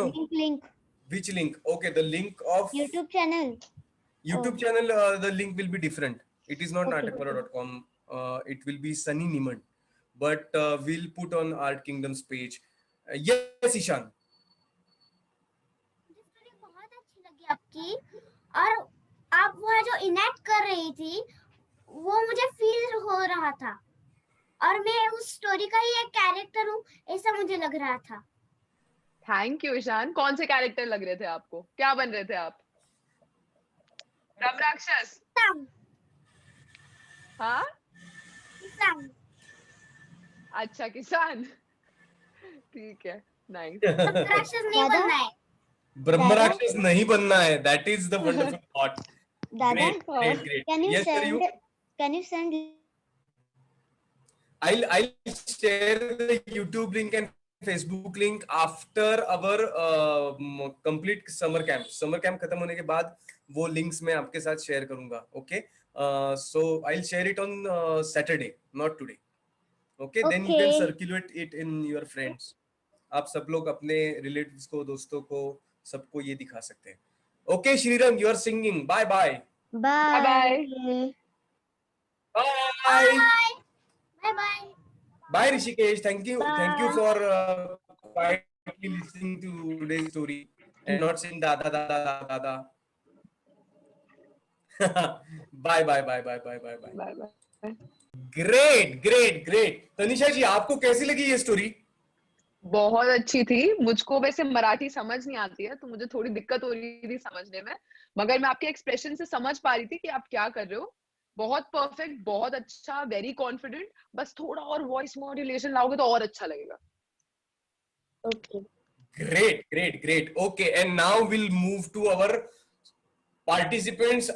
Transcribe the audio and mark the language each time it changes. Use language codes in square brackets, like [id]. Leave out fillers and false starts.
[en] Link. Which link? Okay, the link of YouTube channel. YouTube channel, the link will be different. It is not Okay. natakwala.com. It will be Sunny Niman. But we'll put on Art Kingdom's page. Yes, Ishan. [hi] बहुत अच्छी लगी आपकी और आप वह जो enact कर रही थी वो मुझे फील हो रहा था और मैं उस स्टोरी का ही एक कैरेक्टर हूँ ऐसा मुझे लग रहा था. Thank you Ishan. कौन से कैरेक्टर लग रहे थे आपको? क्या बन रहे थे आप? ब्रह्म राक्षस? हाँ? किसान. अच्छा, किसान. ठीक है. नाइस. राक्षस नहीं बनना है. ब्रह्म राक्षस नहीं बनना है. [en] That is the wonderful thought. [hi] दादा, [en] Great. can you Yes, sir, send? Can you send? I'll share the YouTube link and Facebook link after our complete summer camp. [hi] Summer camp खत्म होने के बाद वो links मैं आपके साथ share करूंगा. [en] Okay. So I'll share it on Saturday, not today. Okay. Then you can Okay. circulate it in your friends. [hi] आप सब लोग अपने relatives को, दोस्तों को, सबको ये दिखा सकते हैं. [en] Okay, Shriram, you are singing. Bye bye. Bye. Bye. Bye. Bye bye. Bye, Rishikesh. Thank you. Bye. Thank you for quietly listening to today's story and not saying dada dada dada. Bye bye bye bye bye bye bye. Bye bye. Great. [hi] Tanisha जी, आपको कैसी लगी ये story? बहुत अच्छी थी. मुझको वैसे मराठी समझ नहीं आती है तो मुझे थोड़ी दिक्कत हो रही थी समझने में, मगर मैं आपके एक्सप्रेशन से समझ पा रही थी कि आप क्या कर रहे हो. बहुत परफेक्ट, बहुत अच्छा, वेरी कॉन्फिडेंट. बस थोड़ा और वॉइस मॉड्यूलेशन लाओगे तो और अच्छा लगेगा. [en] Okay. Great. Okay, and now we'll move to our participants.